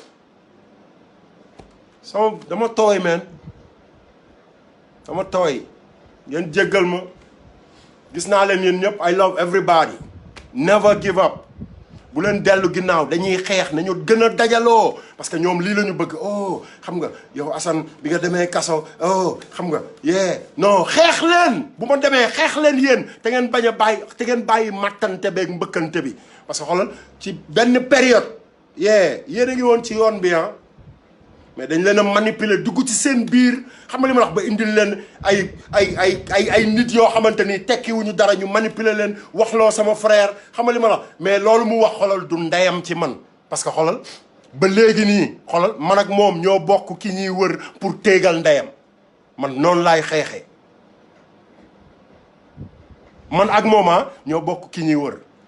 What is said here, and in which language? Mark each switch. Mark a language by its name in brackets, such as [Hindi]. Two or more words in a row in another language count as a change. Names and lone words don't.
[Wolof] sama dama tooy man dama tooy ngeen jéggal ma gis naa leen yéen ñëpp [English] I love everybody never give up [Wolof] bu leen dellu ginnaaw dañuy xeex nañu gën a dajaloo [French] parce que [Wolof] ñoom lii la ñu bëgg xam nga yow Assane bi nga demee kaso xam nga non xeex leen bu ma demee xeex leen yéen te ngeen bañ a bàyyi te ngeen bàyyi mattante beeg mbëkkante bi [French] parce que [Wolof] xoolal ci benn période yéen a ngi woon ci yoon bi mais dañ leen a manipuler dugg ci seen biir xam nga li ma wax ba indil leen ay nit yoo xamante ni tekkiwuñu dara ñu manipuler leen waxloo sama frère xam nga li ma wax mais loolu mu wax xoolal du ndeyam ci man [French] parce que [Wolof] xoolal ba léegi nii xoolal man ak moom ñoo bokk ki ñuy wër pour téegal ndeyam man noonu laay xeexee man ak moom ñoo bokk ki ñuy wër